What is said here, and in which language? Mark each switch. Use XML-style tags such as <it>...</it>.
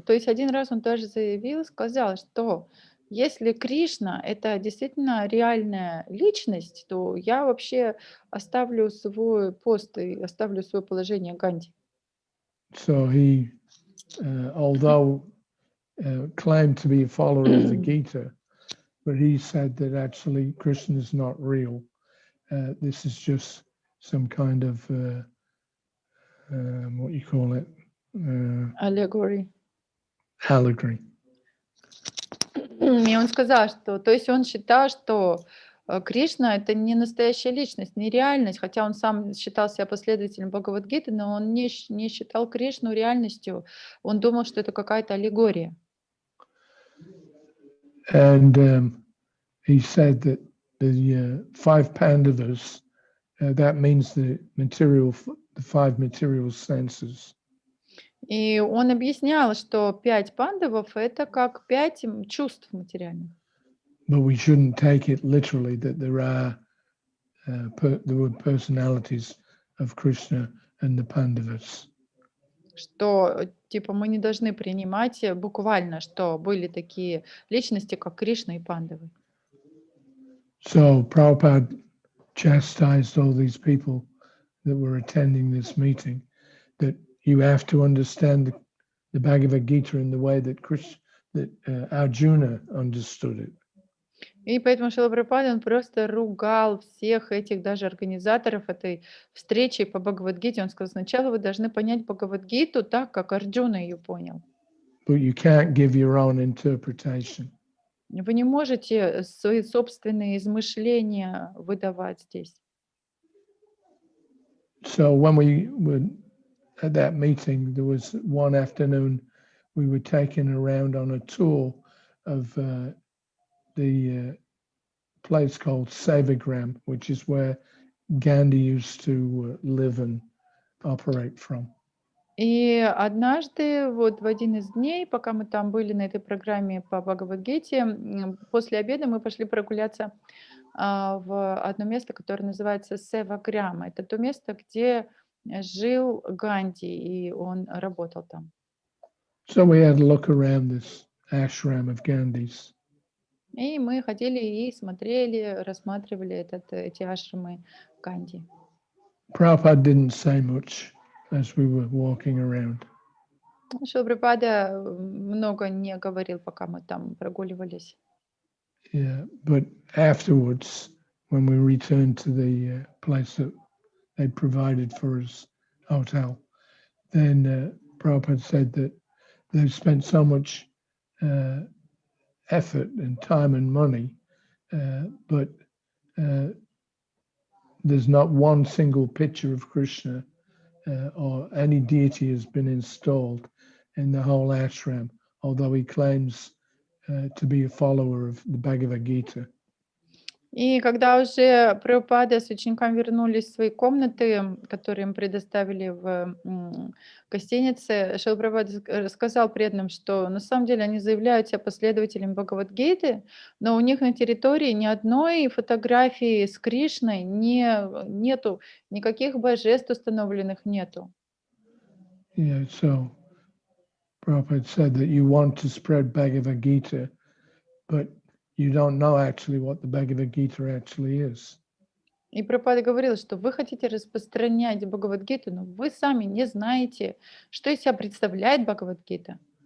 <ru>То есть один раз он тоже сказал, что если Кришна — это действительно реальная личность, то я вообще оставлю свой пост и оставлю свое положение Ганди.</ru> <en>So he, although claimed to be a follower of the Gita, but he said that actually Krishna is not real. This is just some kind of what you call it,</en> <ru>Аллегория.</ru> <en>allegory.</en> <ru>И он сказал, что, то есть он считал, что Кришна — это не настоящая личность, не реальность, хотя он сам считал себя последователем Бхагавад-гиты, но он не считал Кришну реальностью, он думал, что это какая-то аллегория.</ru> <en>And he said that the 5 Pandavas, that means the five material senses.</en> <ru>И он объяснял, что 5 пандавов — это как 5 чувств материальных.</ru> <en>But we shouldn't take it literally that there were personalities of Krishna and the Pandavas.</en> <ru>Что, типа, мы не должны принимать буквально, что были такие личности, как Кришна и пандавы.</ru> <en>So Prabhupada chastised all these people that were attending this meeting that you have to understand the Bhagavad-gita in the way that Arjuna understood it.</en> <ru>И поэтому Шрила Прабхупада, он просто ругал всех этих даже организаторов этой встречи по Бхагавад-гите. Он сказал, сначала вы должны понять Бхагавад-гиту так, как Арджуна ее понял.</ru> <en>But you can't give your own interpretation.</en> <ru>Вы не можете свои собственные измышления выдавать здесь.</ru> <en>So when we were at that meeting, there was one afternoon we were taken around on a tour of the place called Sevagram, which is where Gandhi used to live and operate from.</en> <ru>И однажды, вот в один из дней, пока мы там были на этой программе по Бхагавад-гите, после обеда мы пошли прогуляться в одно место, которое называется Севаграм. Это то место, где жил Ганди, и он работал там.</ru> <en>So we had a look around this ashram of Gandhi's.</en> <ru>И мы ходили и смотрели, рассматривали эти ашрамы Ганди.</ru> <en>Prabhupada didn't say much as we were walking around.</en> <ru>Шрила Прабхупада много не говорил, пока мы там прогуливались.</ru> <en>Yeah, but afterwards, when we returned to the place that they provided for us, hotel, then Prabhupada said that they've spent so much effort and time and money, but there's not one single picture of Krishna or any deity has been installed in the whole ashram, although he claims to be a follower of the Bhagavad-gita.</en> <ru>И когда уже Прабхупада с учениками вернулись в свои комнаты, которые им предоставили в гостинице, Шрила Прабхупада сказал преданным, что на самом деле они заявляют себя последователями Бхагавад-гиты, но у них на территории ни одной фотографии с Кришной нету, никаких божеств установленных нету.</ru> <en>Yeah, so Prabhupada said that you want to spread Bhagavad-gita, but you don't know actually what the Bhagavad-gita actually is.</en> <ru>И Прабхупада говорил, что вы хотите распространять Бхагавад-гиту, но вы сами не знаете, что из себя представляет Бхагавад-гита.</ru>